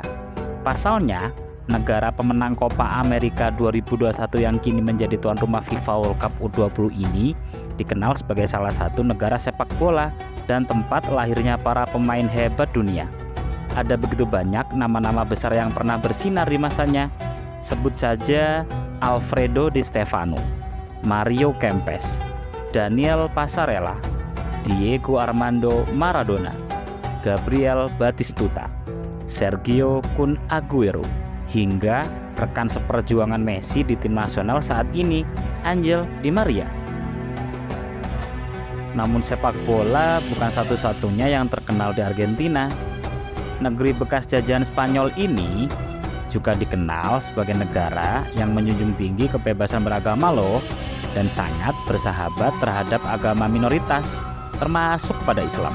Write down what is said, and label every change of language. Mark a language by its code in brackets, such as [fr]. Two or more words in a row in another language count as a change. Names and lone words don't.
[id] Pasalnya, negara pemenang Copa America 2021 yang kini menjadi tuan rumah FIFA World Cup U20 ini dikenal sebagai salah satu negara sepak bola dan tempat lahirnya para pemain hebat dunia. Ada begitu banyak nama-nama besar yang pernah bersinar di masanya. Sebut saja Alfredo Di Stefano, Mario Kempes, Daniel Passarella, Diego Armando Maradona, Gabriel Batistuta, Sergio Kun Aguero, hingga rekan seperjuangan Messi di tim nasional saat ini, Angel Di Maria. Namun sepak bola bukan satu-satunya yang terkenal di Argentina. Negeri bekas jajahan Spanyol ini juga dikenal sebagai negara yang menjunjung tinggi kebebasan beragama loh, dan sangat bersahabat terhadap agama minoritas, termasuk pada Islam.